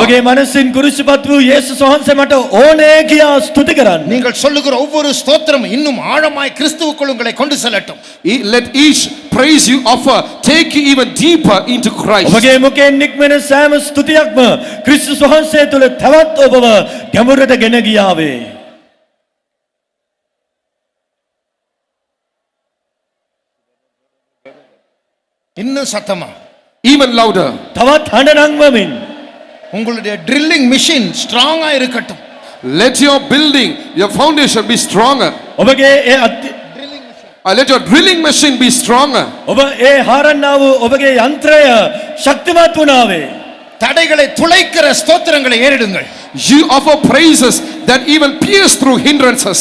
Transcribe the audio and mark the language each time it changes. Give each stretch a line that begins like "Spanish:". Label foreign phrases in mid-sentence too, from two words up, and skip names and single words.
Sinhala: ඔබගේ මනසින් කුරිසිපත් වූ යේසුස් වහන්සේ මට ඕනේ කියා ස්තුති කරන්න.
Tamil: நீங்கள் சொல்லுகிற ஒவ்வொரு ஸ்தோத்திரம் இன்னும் ஆழமாய் கிறிஸ்துவுக்குள் உங்களை கொண்டு செல்லட்டும்.
English: Let each praise you offer take you even deeper into Christ.
Sinhala: ඔබගේ මුඛයෙන් නික්මෙන සෑම ස්තුතියක්ම ක්‍රිස්තුස් වහන්සේ තුළ තවත් ඔබව ගැඹුරට ගෙන ගියාවේ.
Tamil: இன்னும் சத்தமா,
English: Even louder.
Sinhala: තවත් හඬ නංවමින්
Tamil: உங்களுடைய
English: drilling machine
Tamil: ஸ்ட்ராங்கா இருக்கட்டும்.
English: Let your building, your foundation be stronger.
Sinhala: ඔබගේ ඒ
English: Let your drilling machine be stronger.
Sinhala: ඔබ ඒ හාරන්නා වූ ඔබගේ යන්ත්‍රය ශක්තිමත් වුණාවේ.
Tamil: தடைகளை துளைக்கிற ஸ்தோத்திரங்களை ஏறிடுங்கள்.
English: You offer praises that even pierce through hindrances.